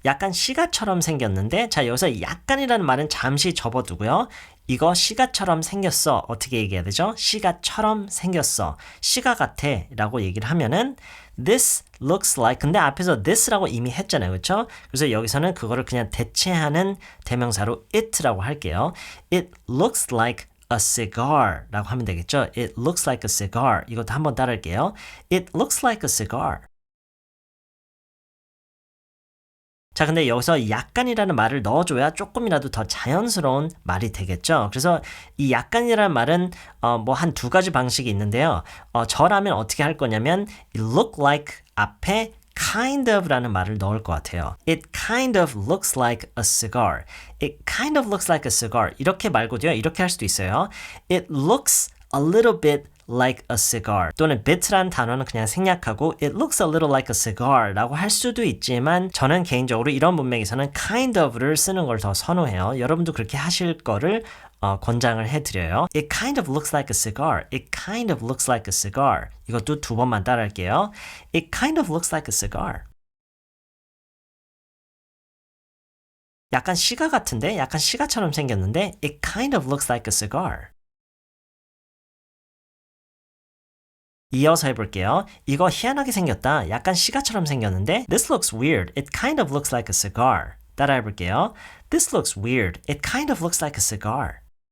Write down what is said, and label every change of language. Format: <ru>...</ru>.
<ko>약간 시가처럼 생겼는데 자, 여기서 약간이라는 말은 잠시 접어두고요. 이거 시가처럼 생겼어. 어떻게 얘기해야 되죠? 시가처럼 생겼어. 시가 같아 라고 얘기를 하면은</ko> <en>This looks like</en> <ko>근데 앞에서 this라고 이미 했잖아요. 그렇죠? 그래서 여기서는 그거를 그냥 대체하는 대명사로 it라고 할게요.</ko> <en>It looks like a cigar</en> <ko>라고 하면 되겠죠?</ko> <en>It looks like a cigar.</en> <ko>이것도 한번 따라할게요.</ko> <en>It looks like a cigar.</en> <ko>자, 근데 여기서 약간이라는 말을 넣어줘야 조금이라도 더 자연스러운 말이 되겠죠. 그래서 이 약간이라는 말은 뭐 한 두 가지 방식이 있는데요. 저라면 어떻게 할 거냐면</ko> <en>it look like</en> <ko>앞에 kind of 라는 말을 넣을 것 같아요.</ko> <en>It kind of looks like a cigar. It kind of looks like a cigar.</en> <ko>이렇게 말고도요. 이렇게 할 수도 있어요.</ko> <en>It looks a little bit like a cigar</en> <ko>또는 bit라는 단어는 그냥 생략하고</ko> <en>it looks a little like a cigar</en> <ko>라고 할 수도 있지만 저는 개인적으로 이런 문맥에서는 kind of를 쓰는 걸 더 선호해요. 여러분도 그렇게 하실 거를 권장을 해드려요.</ko> <en>It kind of looks like a cigar. It kind of looks like a cigar.</en> <ko>이것도 두 번만 따라할게요.</ko> <en>It kind of looks like a cigar.</en> <ko>약간 시가 같은데? 약간 시가처럼 생겼는데</ko> <en>It kind of looks like a cigar.</en> <ko>이어서 해볼게요. 이거 희한하게 생겼다. 약간 시가처럼 생겼는데</ko> <en>This looks weird. It kind of looks like a cigar.</en> <ko>따라 해볼게요.</ko> <en>This looks weird. It kind of looks like a cigar.</en>